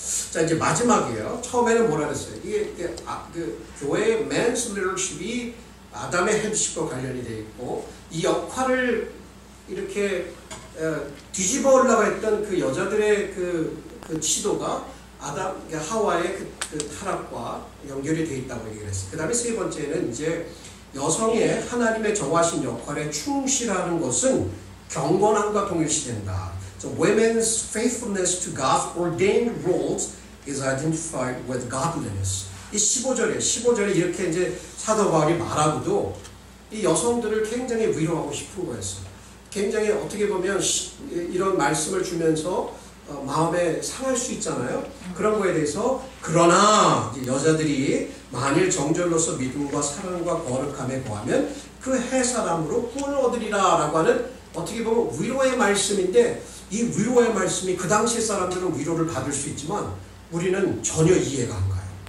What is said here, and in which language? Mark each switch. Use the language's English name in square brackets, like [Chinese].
[Korean] 자, 이제 마지막이에요. 처음에는 뭐라 그랬어요? 그 교회의 men's leadership이 아담의 헤드십과 관련이 되어 있고, 이 역할을 이렇게 뒤집어 올라가 있던 그 여자들의 그 시도가 하와의 그 타락과 연결이 되어 있다고 얘기를 했어요. 그 다음에 세 번째는 이제 여성의 하나님의 정하신 역할에 충실하는 것은 경건함과 동일시된다. [English] So women's faithfulness to God's ordained roles is identified with godliness. [Korean] 이 15절에 이렇게 이제 사도 바울이 말하고도 이 여성들을 굉장히 위로하고 싶은 거였어요. 굉장히 어떻게 보면 이런 말씀을 주면서 마음에 상할 수 있잖아요. 그런 거에 대해서 그러나 여자들이 만일 정절로서 믿음과 사랑과 거룩함에 거하면 그 해 사람으로 구원을 얻으리라 라고 하는 어떻게 보면 위로의 말씀인데, 이 위로의 말씀이 그 당시 사람들은 위로를 받을 수 있지만 우리는 전혀 이해가 안 가요.